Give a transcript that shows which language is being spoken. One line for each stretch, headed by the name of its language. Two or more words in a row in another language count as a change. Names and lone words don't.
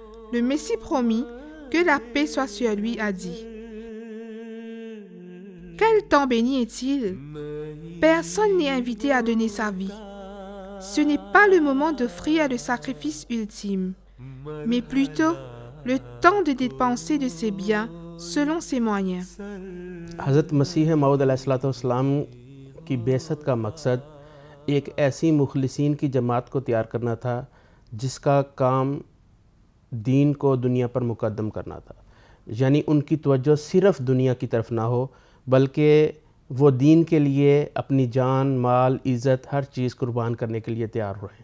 French: Le Messie promis, que la paix soit sur lui, a dit: quel temps béni est-il? Personne n'est invité à donner sa vie. Ce n'est pas le moment d'offrir le sacrifice ultime, mais plutôt le temps de dépenser de ses biens selon ses moyens.
Urdu: حضرت مسیح موعود علیہ السلام کی بعثت کا مقصد ایک ایسی مخلصین کی جماعت کو تیار کرنا تھا جس کا کام دین کو دنیا پر مقدم کرنا تھا. یعنی ان کی توجہ صرف دنیا کی طرف نہ ہو، بلکہ وہ دین کے لیے اپنی جان، مال، عزت ہر چیز قربان کرنے کے لیے تیار رہیں.